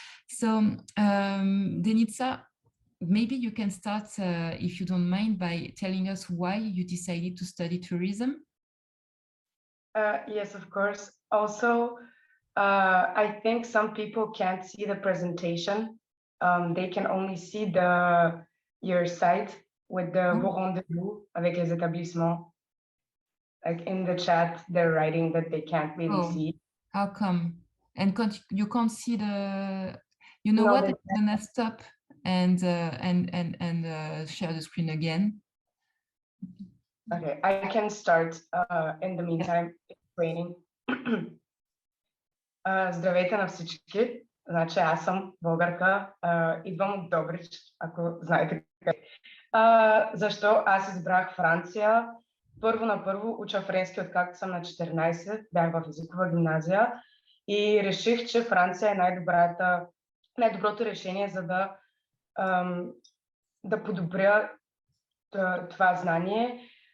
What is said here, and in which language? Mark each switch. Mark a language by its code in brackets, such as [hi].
[en] So Denitsa, maybe you can start, if you don't mind, by telling us why you decided to study tourism. Yes, of course. Also, I think some people can't see the presentation. They can only see your site with the [fr] beau rendez-vous avec les établissements. [en] Like in the chat, they're writing that they can't really see. How come? And you can't see the, you know, no, what? I'm gonna stop and share the screen again. Okay, I can start in the meantime explaining. [bg] Здравейте на всички. Значи аз съм българка, идвам от Добрич, ако знаете къде. Защо аз избрах Франция? Първо уча френски, откакто съм на 14, бях в езикова гимназия и реших, че Франция е най-доброто решение, за да подобря това знание.